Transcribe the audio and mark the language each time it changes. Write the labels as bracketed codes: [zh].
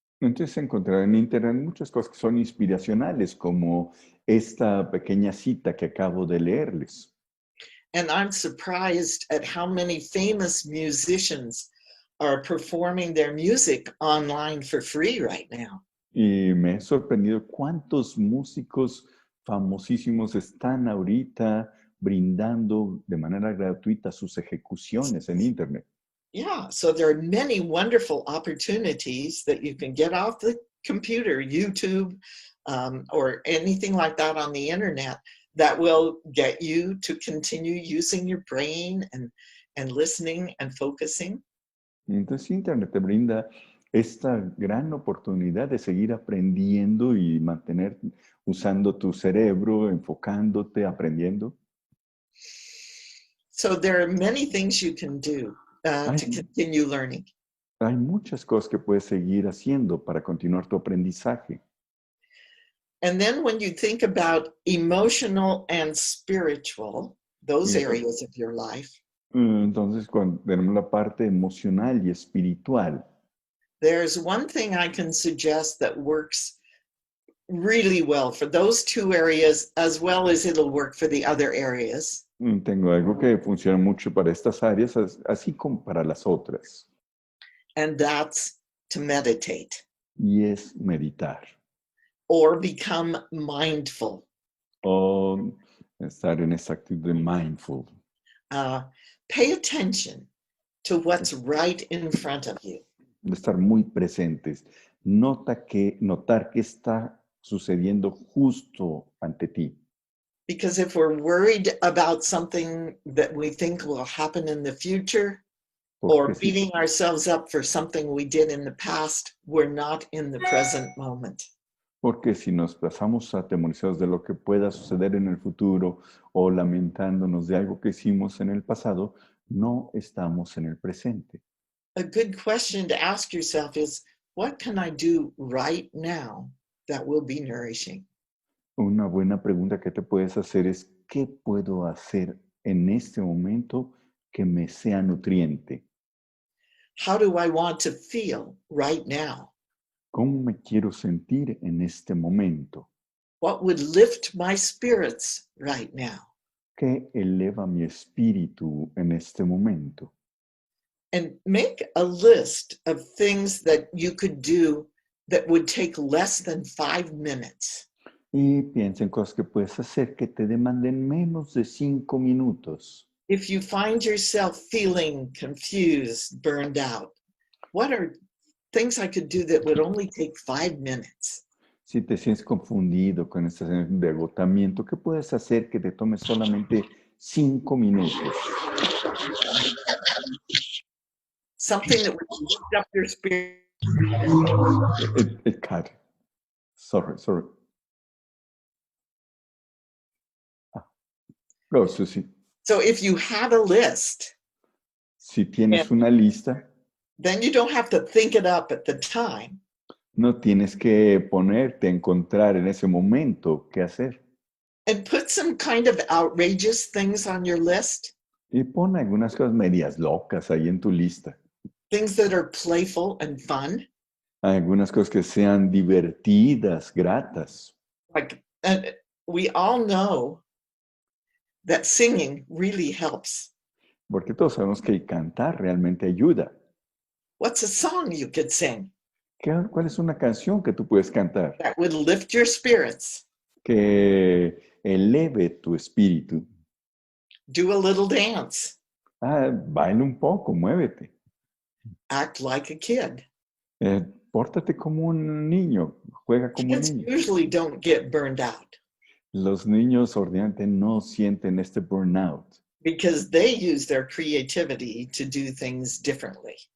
[es] Entonces encontrar en internet muchas cosas que son inspiracionales, como esta pequeña cita que acabo de leerles. [en] And I'm surprised at how many famous musicians are performing their music online for free right now. [es] Y me he sorprendido cuántos músicos famosísimos están ahorita brindando de manera gratuita sus ejecuciones en internet. [en] Yeah, so there are many wonderful opportunities that you can get off the computer, YouTube, or anything like that on the internet that will get you to continue using your brain and listening and focusing. [es] Entonces internet te brinda esta gran oportunidad de seguir aprendiendo y mantener usando tu cerebro, enfocándote, aprendiendo. [en] So there are many things you can do to continue learning. [es] Hay muchas cosas que puedes seguir haciendo para continuar tu aprendizaje. [en] And then when you think about emotional and spiritual, those areas of your life, [es] entonces cuando tenemos la parte emocional y espiritual, [en] there's one thing I can suggest that works really well for those two areas, as well as it'll work for the other areas. [es] Tengo algo que funciona mucho para estas áreas, así como para las otras. [en] And that's to meditate. [es] Y es meditar. [en] Or become mindful. [es] O estar en esa actitud de mindful. [en] Pay attention to what's right in front of you. [es] De estar muy presentes. Notar que está sucediendo justo ante ti. [en] Because if we're worried about something that we think will happen in the future, or [es] Porque si, [en] beating ourselves up for something we did in the past, we're not in the present moment. [es] porque si nos pasamos atemorizados de lo que pueda suceder en el futuro o lamentándonos de algo que hicimos en el pasado, no estamos en el presente. [en] A good question to ask yourself is, what can I do right now that will be nourishing? [es] Una buena pregunta que te puedes hacer es, ¿qué puedo hacer en este momento que me sea nutriente? [en] How do I want to feel right now? [es] ¿Cómo me quiero sentir en este momento? [en] What would lift my spirits right now? [es] ¿Qué eleva mi espíritu en este momento? [en] And make a list of things that you could do that would take less than 5 minutes. [es] Y piensa en cosas que puedes hacer que te demanden menos de 5 minutos. [en] If you find yourself feeling confused, burned out, what are things I could do that would only take 5 minutes? [es] Si te sientes confundido con esta sensación de agotamiento, ¿qué puedes hacer que te tome solamente 5 minutos? [en] Something that would lift up your spirit. It cut. Sorry. Go, Suzi. So if you have a list, [es] Si tienes una lista, [en] then you don't have to think it up at the time. [es] no tienes que ponerte a encontrar en ese momento qué hacer. [en] And put some kind of outrageous things on your list, [es] Y pon algunas cosas medias locas ahí en tu lista. [en] things that are playful and fun. [es] Algunas cosas que sean divertidas, gratas. [en] Like, and we all know that singing really helps. [es] Porque todos sabemos que cantar realmente ayuda. [en] What's a song you could sing [es] ¿Cuál es una canción que tú puedes cantar [en] that would lift your spirits? [es] que eleve tu espíritu? [en] Do a little dance. [es] Baila un poco, muévete. [en] Act like a kid. [es] Pórtate como un niño, juega como un [en] Kids [es] niño. [en] usually don't get burned out [es] Los niños ordinariamente no sienten este burnout [en] because they use their creativity to do things differently.